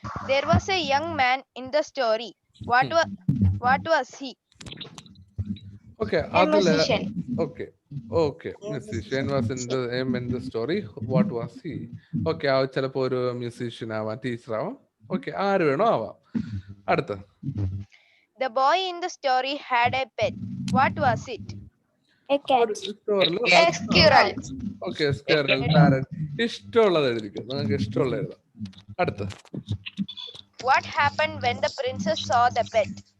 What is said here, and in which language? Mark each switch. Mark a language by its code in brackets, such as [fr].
[en] There was a young man in the story. What was he? Okay, അതില് okay musician was in the story. What was he? [ml] Okay, ചിലപ്പോ ഒരു musician ആവാം, teacher ആവാം, okay, ആര് വേണോ ആവാം. അടുത്ത. [en] The boy in the story had a pet. What was it? A cat. [ml] സ്റ്റോറിൽ [en] A squirrel. Okay, squirrel, parrot. [ml] ഇഷ്ടമുള്ളത് എഴുതിക്കും, നിങ്ങൾക്ക് ഇഷ്ടമുള്ളത് എഴുതാം. അടുത്ത. [en] What happened when the princess saw the pet?